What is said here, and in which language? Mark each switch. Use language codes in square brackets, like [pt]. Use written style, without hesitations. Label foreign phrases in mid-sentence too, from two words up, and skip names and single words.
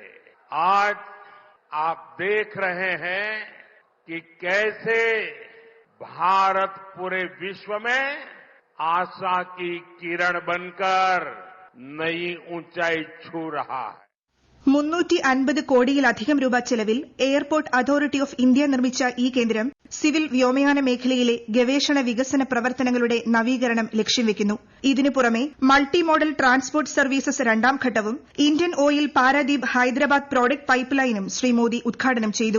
[hi] आज आप देख रहे हैं कि कैसे भारत पूरे विश्व में आशा की किरण बनकर नई ऊंचाई छू रहा है. [ml] 350 കോടിയിലധികം രൂപ ചെലവിൽ എയർപോർട്ട് അതോറിറ്റി ഓഫ് ഇന്ത്യ നിർമ്മിച്ച ഈ കേന്ദ്രം സിവിൽ വ്യോമയാന മേഖലയിലെ ഗവേഷണ വികസന പ്രവർത്തനങ്ങളുടെ നവീകരണം ലക്ഷ്യം വെക്കുന്നു. ഇതിനു പുറമെ മൾട്ടി മോഡൽ ട്രാൻസ്പോർട്ട് സർവീസസ് രണ്ടാം ഘട്ടവും ഇന്ത്യൻ ഓയിൽ പാരാദീപ് ഹൈദരാബാദ് പ്രോഡക്ട് പൈപ്പ് ലൈനും ശ്രീ മോദി ഉദ്ഘാടനം ചെയ്തു.